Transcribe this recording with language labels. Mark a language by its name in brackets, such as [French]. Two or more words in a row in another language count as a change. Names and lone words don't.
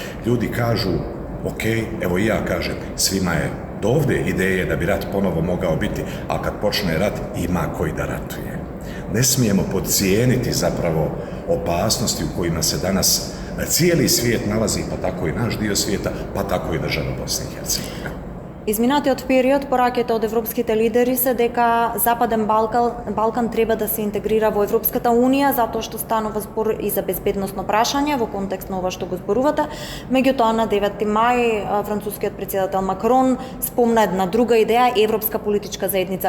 [Bosnian] Ljudi kažu, ok, evo i ja kažem, svima je do ovdje ideje da bi rat ponovo mogao biti, a kad počne rat ima koji da ratuje. Ne smijemo podcijeniti zapravo opasnosti u kojima se danas cijeli svijet nalazi, pa tako i naš dio svijeta, pa tako i država Bosne i Hercegovine. [Macedonian] Изминатиот период пораките од европските лидери се дека Западен Балкан треба да се интегрира во Европската Унија, затоа што станува збор и за безбедносно прашање во контекст на ова што го зборувате. Меѓутоа на 9 мај францускиот претседател Макрон спомна една друга идеја, Европска политичка заедница.